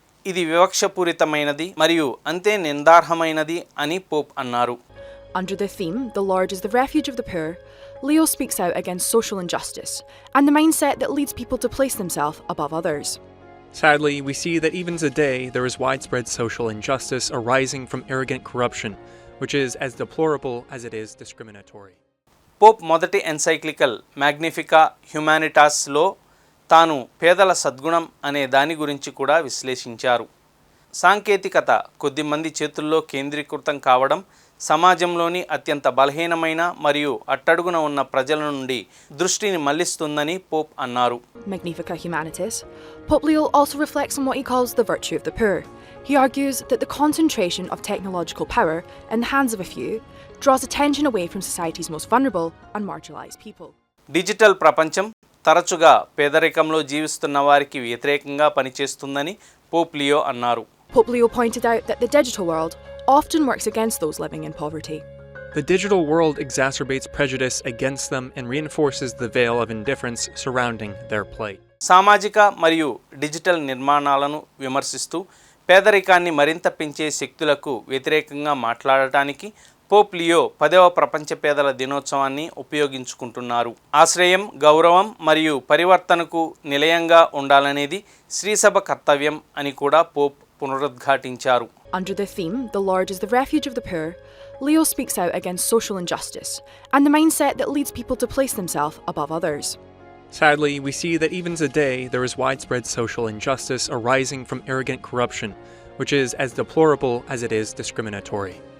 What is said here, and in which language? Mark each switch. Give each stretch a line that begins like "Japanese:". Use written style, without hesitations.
Telugu: ఇది వివక్షపూరితమైనది మరియు అంతే నిందార్హమైనది అని పోప్ అన్నారు.
English: Under the theme, "The Lord is the refuge of the poor," Leo speaks out against social injustice and the mindset that leads people to place themselves above others. Sadly, we see that even today there is widespread social injustice arising from arrogant corruption, which is as deplorable as it is discriminatory.
Telugu: Pope మొదటి encyclical మ్యాగ్నిఫికా హ్యుమానిటాస్లో తాను పేదల సద్గుణం అనే దాని గురించి కూడా విశ్లేషించారు. సాంకేతికత కొద్దిమంది చేతుల్లో కేంద్రీకృతం కావడం సమాజంలోని అత్యంత బలహీనమైన మరియు అట్టడుగున ఉన్న ప్రజల నుండి దృష్టిని మళ్లిస్తుందని పోప్ అన్నారు.
English: Magnifica Humanitas, Pope Leo also reflects on what he calls the virtue of the poor. He argues that the concentration of technological power in the hands of a few draws attention away from society's most vulnerable and marginalized people.
Telugu: Digital ప్రపంచం తరచుగా పేదరికంలో జీవిస్తున్న వారికి వ్యతిరేకంగా పనిచేస్తుందని Pope Leo అన్నారు.
English: Pope Leo pointed out that the digital world often works against those living in poverty. The digital world exacerbates prejudice against them and reinforces the veil of indifference surrounding their plight.
Telugu: సామాజిక మరియు digital నిర్మాణాలను విమర్శిస్తూ పేదరికాన్ని మరింత పెంచే శక్తులకు వ్యతిరేకంగా మాట్లాడటానికి పోప్ లియో 10వ ప్రపంచ పేదల దినోత్సవాన్ని ఉపయోగించుకుంటున్నారు. ఆశ్రయం, గౌరవం మరియు పరివర్తనకు నిలయంగా ఉండాలనేది శ్రీసభ కర్తవ్యం అని కూడా పోప్ పునరుద్ఘాటించారు.
English: Under the theme, "The Lord is the refuge of the poor," Leo speaks out against social injustice and the mindset that leads people to place themselves above others. Sadly, we see that even today there is widespread social injustice arising from arrogant corruption, which is as deplorable as it is discriminatory.